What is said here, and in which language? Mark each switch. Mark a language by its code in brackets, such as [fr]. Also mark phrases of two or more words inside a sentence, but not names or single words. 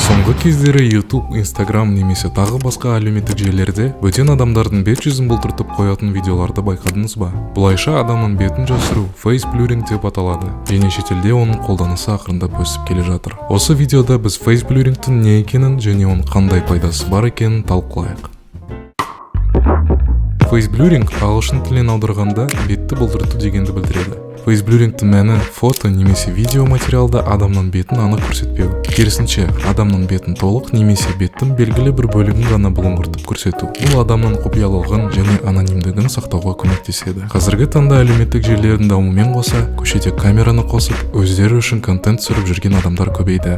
[kk] Соңғы кездері YouTube, Instagram немесе тағы басқа әлеуметтік желілерде бөтен адамдардың бет жүзін бұлтыртып қоятын видеоларды байқадыңыз ба? Бұлайша адамның бетін жасыру [en] face blurring [kk] деп аталады, және шетелде оның қолданысы ақырындап өсіп келе жатыр. Осы видеода біз [en] face blurringтің [kk] не екенін және оның қандай пайдасы бар екенін талқылайық. [en] Face blurring [kk] ағылшын тілінен аударғанда бетті бұлтырту дегенді білдіреді. [en] Face blurringтің [kk] мәні фото немесе видео материалда адамның бетін анық көрсетпеу. Керісінше, адамның бетін толық немесе беттің белгілі бір бөлігін ғана бұлыңғыртып көрсету. Бұл адамның құпиялығын және анонимдігін сақтауға көмектеседі. Қазіргі таңда әлеуметтік желілердің дамуымен қоса, көшеде камераны қосып, өздері үшін контент түсіріп жүрген адамдар көбейді.